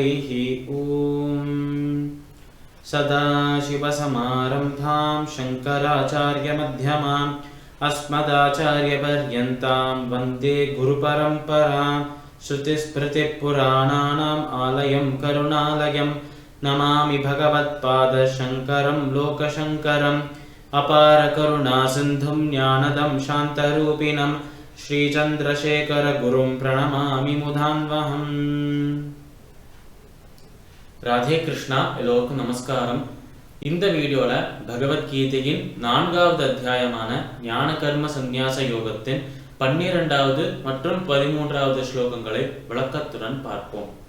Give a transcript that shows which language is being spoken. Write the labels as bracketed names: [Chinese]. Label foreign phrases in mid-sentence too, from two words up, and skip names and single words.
[Sanskrit] ॐ सदाशिवसमारम्भां शङ्कराचार्यमध्यमाम् अस्मदाचार्यपर्यन्तां वन्दे गुरुपरम्परां श्रुतिस्मृतिपुराणानाम् आलयं करुणालयं नमामि भगवत्पादशङ्करं लोकशङ्करम् अपारकरुणासिन्धुं ज्ञानदं शान्तरूपिणं श्रीचन्द्रशेखरगुरुं प्रणमामि मुधान्वहम्. [Tamil] ராதே கிருஷ்ணா. எல்லோருக்கும் நமஸ்காரம். இந்த வீடியோல பகவத்கீதையின் 4வது அத்தியாயமான ஞான கர்ம சந்நியாச யோகத்தின் 12வது மற்றும் 13வது ஸ்லோகங்களை விளக்கத்துடன் பார்ப்போம்.